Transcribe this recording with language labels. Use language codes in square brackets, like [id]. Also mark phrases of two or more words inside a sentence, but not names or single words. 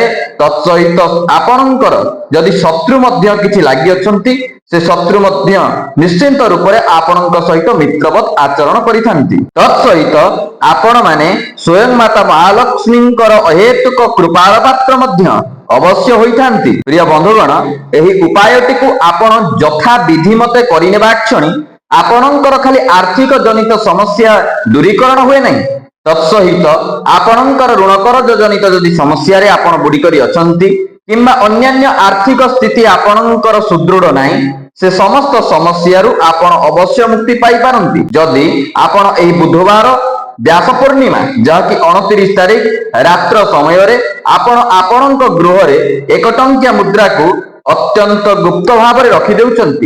[or] ତତ୍ସହିତ ଆପଣଙ୍କର ଯଦି ଶତ୍ରୁ ମଧ୍ୟ କିଛି ଲାଗି ଅଛନ୍ତି ସେ ଶତ୍ରୁ ମଧ୍ୟ ନିଶ୍ଚିନ୍ତ ରୂପ ସେ ଆପଣଙ୍କ ସହିତ ମିତ୍ରବତ୍ ଆଚରଣ କରିଥାନ୍ତି। ତତ୍ସହିତ ଆପଣ ମାନେ ସ୍ୱୟଂ ମାତା ମହାଲକ୍ଷ୍ମୀଙ୍କର ଅହେତୁକ କୃପାର ପାତ୍ର ମଧ୍ୟ ଅବଶ୍ୟ ହୋଇଥାନ୍ତି। ପ୍ରିୟ ବନ୍ଧୁଗଣ ଏହି ଉପାୟଟି କୁ ଆପଣ ଯଥା ବିଧି ମତେ କରିନେବା କ୍ଷଣି ଆପଣଙ୍କର ଖାଲି ଆର୍ଥିକ ଜନିତ ସମସ୍ୟା ଦୂରୀକରଣ ହୁଏ ନାହିଁ। ତତ୍ସହିତ ଆପଣଙ୍କର ଋଣ କର୍ଜ ଜନିତ ଯଦି ସମସ୍ୟା ରେ ଆପଣ ବୁଡ଼ି କରି ଅଛନ୍ତି କିମ୍ବା ଅନ୍ୟାନ୍ୟ ଆର୍ଥିକ ସ୍ଥିତି ଆପଣଙ୍କର ସୁଦୃଢ଼ ନାହିଁ ସେ ସମସ୍ତ ସମସ୍ୟା ରୁ ଆପଣ ଅବଶ୍ୟ ମୁକ୍ତି ପାଇ ପାରନ୍ତି ଯଦି ଆପଣ ଏହି ବୁଧବାର ବ୍ୟାସ ପୂର୍ଣ୍ଣିମା ଯାହାକି 29 ତାରିଖ ରାତ୍ର ସମୟ ରେ ଆପଣ ଆପଣଙ୍କ ଗୃହ ରେ ଏକ ଟଙ୍କିଆ ମୁଦ୍ରା କୁ ଅତ୍ୟନ୍ତ ଗୁପ୍ତ ଭାବ ମେ ରଖି ଦେଉଛନ୍ତି।